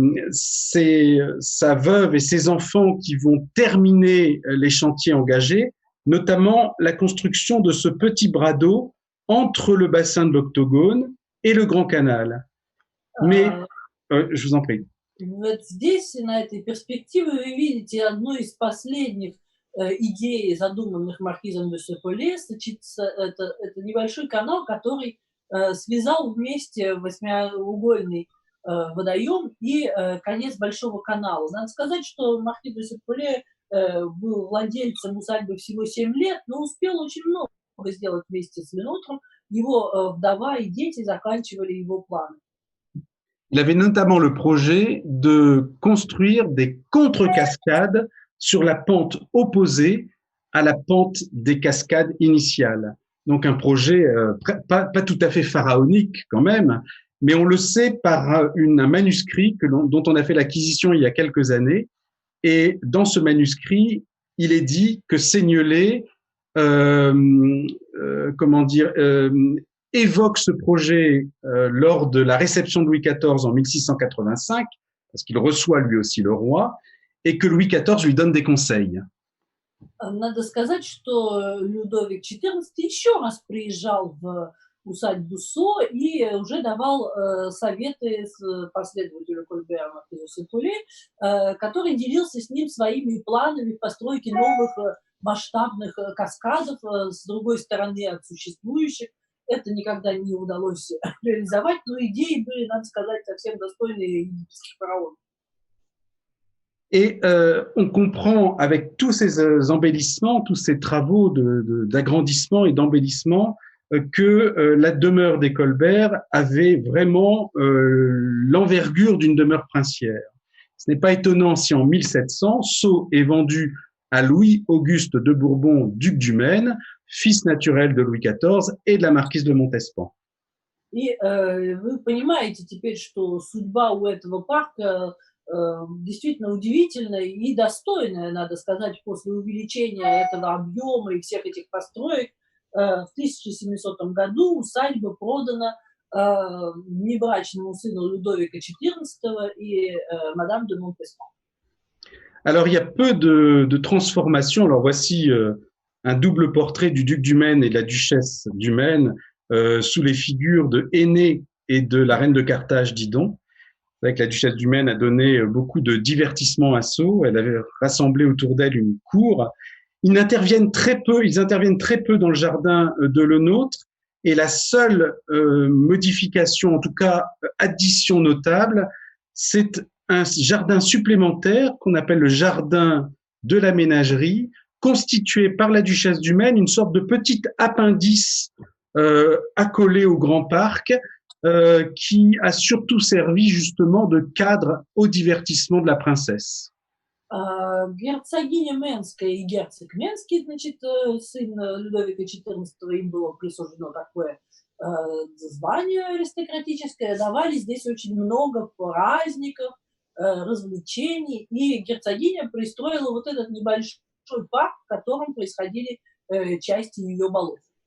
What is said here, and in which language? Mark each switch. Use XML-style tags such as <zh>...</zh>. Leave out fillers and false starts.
<fr>C'est sa veuve et ses enfants qui vont terminer les chantiers engagés, notamment la construction de ce petit bras d'eau entre le bassin de l'Octogone et le Grand Canal. Mais, je vous en prie.</fr> <ru>Вот здесь, на этой перспективе, вы видите одну из последних идей, задуманных маркизом де Сепуле. Это небольшой канал, который связал вместе восьмиугольный водоем и конец Большого канала. Надо сказать, что маркиз де Сепуле был владельцем усадьбы всего 7 лет, но успел очень много сделать вместе с Ленотром. Его вдова и дети заканчивали его планы.</ru> <fr>Il avait notamment le projet de construire des contre-cascades sur la pente opposée à la pente des cascades initiales. Donc un projet pas tout à fait pharaonique quand même, mais on le sait par un manuscrit dont on a fait l'acquisition il y a quelques années. Et dans ce manuscrit, il est dit que Seignelay, évoque ce projet lors de la réception de Louis XIV en 1685, parce qu'il reçoit lui aussi le roi, et que Louis XIV lui donne des conseils.</fr> <ru>Надо сказать, что Людовик XIV еще раз приезжал в усадьбу Со и уже давал советы последователю Кольбера маркизу Сепуле, который делился с ним своими планами постройки новых масштабных каскадов с другой стороны от существующих. Это никогда не удалось реализовать, но идеи были, надо сказать, совсем достойные египетских фараонов.</ru> <fr>Et on comprend avec tous ces embellissements, tous ces travaux d'agrandissement et d'embellissement, que la demeure des Colbert avait vraiment l'envergure d'une demeure princière. Ce n'est pas étonnant si en 1700, Sceaux est vendu à Louis-Auguste de Bourbon, duc du Maine, fils naturel de Louis XIV et de la marquise de Montespan.</fr> <ru>И вы понимаете теперь, что судьба у этого парка действительно удивительная и достойная, надо сказать, после увеличения этого объема и всех этих построек. В 1700 году усадьба продана внебрачному сыну Людовика XIV и мадам де Монтеспан.</ru> <fr>Alors, il y a peu de transformations. Alors, voici un double portrait du duc du Maine et de la duchesse du Maine sous les figures de Aîné et de la reine de Carthage, Didon. C'est vrai que la duchesse du Maine a donné beaucoup de divertissement à Sceaux. Elle avait rassemblé autour d'elle une cour. Ils interviennent très peu dans le jardin de Lenôtre. Et la seule modification, en tout cas addition notable, c'est un jardin supplémentaire qu'on appelle le jardin de la ménagerie, constitué par la duchesse du Maine, une sorte de petit appendice accolé au grand parc, qui a surtout servi justement de cadre au divertissement de la princesse.</fr> <ru>Герцогиня Менская и герцог Менский, значит, сын Людовика XIV, им было присуждено такое звание аристократическое, давали здесь очень много праздников, развлечений, и герцогиня пристроила вот этот небольшой парк, в котором происходили части ее балов.</ru>